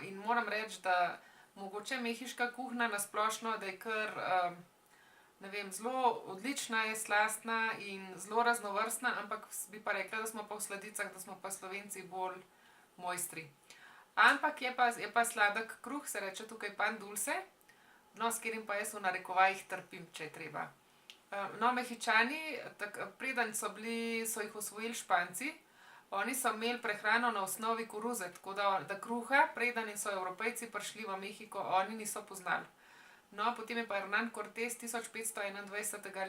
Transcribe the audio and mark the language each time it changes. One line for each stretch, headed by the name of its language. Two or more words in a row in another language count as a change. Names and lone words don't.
Slovenian: In moram reči, da mogoče mehiška kuhinja na splošno, da je kar, ne vem, zelo odlična je, slastna in zelo raznovrstna, ampak bi pa rekla, da smo pa v sladicah, da smo pa Slovenci bolj mojstri. Ampak je pa sladek kruh, se reče tukaj
Spanish: pan dulce,
Slovenian: no, s katerim pa jaz v narekovajih trpim, če je treba. No, Mehičani, preden so jih osvojili Španci, oni so imeli prehrano na osnovi koruze, tako da kruha, preden so Evropejci prišli v Mehiko, oni niso poznali. No, potem je pa Hernán Cortés 1521.